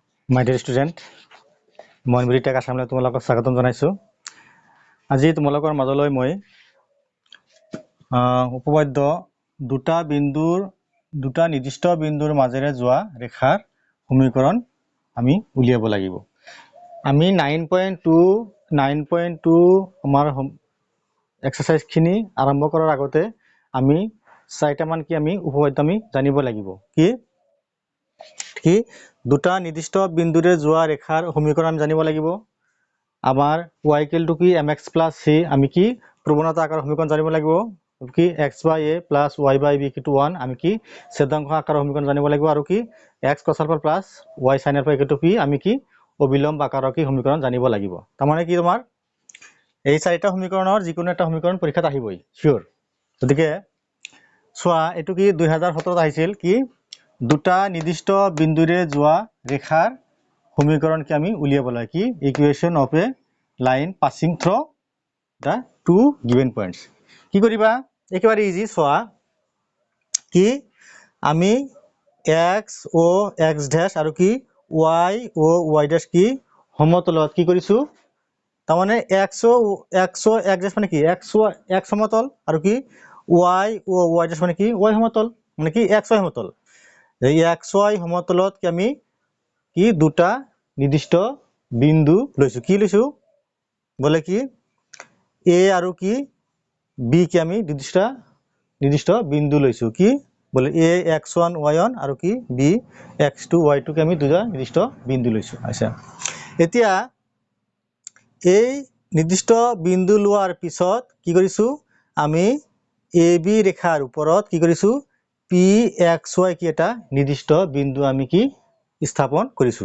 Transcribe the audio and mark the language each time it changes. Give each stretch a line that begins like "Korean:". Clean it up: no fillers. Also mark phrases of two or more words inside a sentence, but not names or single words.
English: My dear student,
Assamese: মই মিৰিটেক আসামলৈ তোমালোকক স্বাগতম জনাইছো। আজি তোমালোকৰ মাজলৈ মই উপপাদ্য দুটা নিৰ্দিষ্ট বিন্দুৰ মাজেৰে যোৱা ৰেখাৰ সমীকৰণ আমি উলিয়াব লাগিব। আমি 9.2 আমাৰ এক্সাৰসাইজ খিনি আৰম্ভ কৰাৰ আগতে আমি চাৰিটামান কি আমি উপপাদ্য আমি জানিব লাগিব। কি দুটা নিৰ্দিষ্ট বিন্দুৰে যোৱা ৰেখাৰ সমীকৰণ আমি জানিব লাগিব। আমাৰ y = কি mx + c আমি কি প্ৰৱণতা আকাৰৰ সমীকৰণ জানিব লাগিব। কি x/a + y/b = 1 আমি কি ছেদাংক আকাৰৰ সমীকৰণ জানিব লাগিব। আৰু কি x cos α + y sin α = কি আমি কি অবিলম্ব আকাৰৰ কি সমীকৰণ জানিব লাগিব। তাৰমানে কি তোমাৰ এই চাৰিটা সমীকৰণৰ যিকোনো এটা সমীকৰণ পৰীক্ষাত আহিবই শিওর। গতিকে চোৱা এটো কি 2017 আহিছিল কি দুটা নিৰ্দিষ্ট বিন্দুৰে যোৱা ৰেখাৰ সমীকৰণ কি আমি উলিয়াব লাগে। কি
English: equation of a line passing through the two given points.
Assamese: কি কৰিবা একেবাৰে ইজি। চোৱা কি আমি x o x ড্যাশ আৰু কি y o y ড্যাশ কি সমতলত কি কৰিছো। তাৰমানে x o x ড্যাশ মানে কি x সমতল আৰু কি y o y ড্যাশ মানে কি y সমতল মানে কি x y সমতল। এই x y সমতলত কি আমি কি দুটা নিৰ্দিষ্ট বিন্দু লৈছো। কি লৈছো বলে কি a আৰু কি b কি আমি নিৰ্দিষ্ট বিন্দু লৈছো। কি বলে a x1 y1 আৰু কি b x2 y2 কি আমি দুটা নিৰ্দিষ্ট বিন্দু লৈছো। আচ্ছা এতিয়া এই নিৰ্দিষ্ট বিন্দু লোৱাৰ পিছত কি কৰিছো আমি ab ৰেখাৰ ওপৰত কি কৰিছো pxy কি এটা নিৰ্দিষ্ট বিন্দু আমি কি স্থাপন কৰিছো।